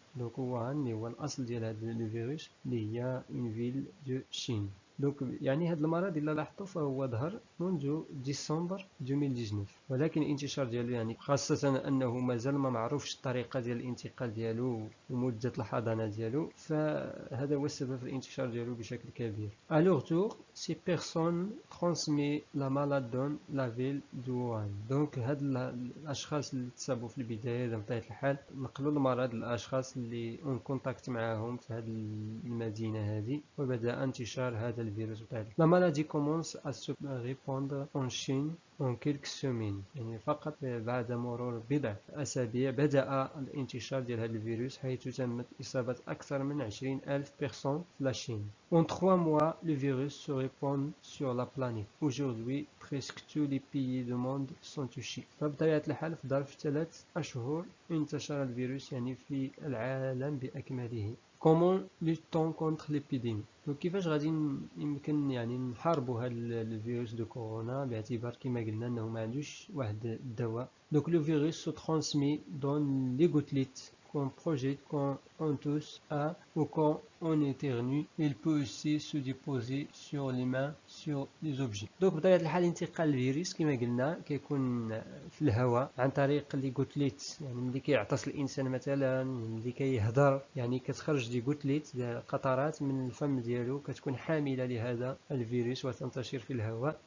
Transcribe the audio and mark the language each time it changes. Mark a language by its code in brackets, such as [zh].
[ar] Donc Wuhan اللي هو الأصل ديال هذا الفيروس اللي هي [fr] une ville de Chine. [ar] دونك يعني هذا المرض إلا لاحظتوا فهو ظهر منذ ديسمبر 2019 ولكن الانتشار ديالو يعني خاصة أنه مازال ما معروفش الطريقة ديال الانتقال ديالو ومدة الحضانة ديالو، فهذا هو السبب في الانتشار ديالو بشكل كبير. [fr] À leur tour, ces personnes transmettent la maladie dans la ville de Wuhan. [ar] دونك هاد الأشخاص اللي تصابوا في البداية بطبيعة الحال نقلوا المرض للأشخاص اللي اون كونتاكت معاهم في هذه المدينة هذه وبدأ انتشار هذا الفيروس بطبيعة الحال. [fr] La maladie commence à se répandre en Chine en quelques semaines، [ar] يعني فقط بعد مرور بضع أسابيع بدأ الانتشار ديال هذا الفيروس حيث تمت إصابة أكثر من 20,000 personnes في la Chine. [fr] En 3 mois, le virus se répand sur la planète. Aujourd'hui, presque tous les pays du monde sont touchés. [ar] فبطبيعة الحال في ظرف 3 أشهر انتشر الفيروس يعني في العالم بأكمله. [fr] Comment lutte-t-on contre l'épidémie؟ [ar] كيفاش غادي يمكن يعني نحاربوا هذا الفيروس دو كورونا باعتبار كما قلنا انه ما عندوش واحد الدواء. [fr] Donc le virus se transmet dans les gouttelettes qu'on projette quand on tousse à ou quand on éternue. Il peut aussi se déposer sur les mains, sur les objets. [ar] دونك بطبيعة الحال انتقال الفيروس كما قلنا كيكون في الهواء عن طريق لي غوتليت، يعني ملي كيعطس الانسان مثلا، ملي كيهضر يعني كتخرج دي غوتليت قطرات من الفم ديالو كتكون حاملة لهذا الفيروس وتنتشر في الهواء.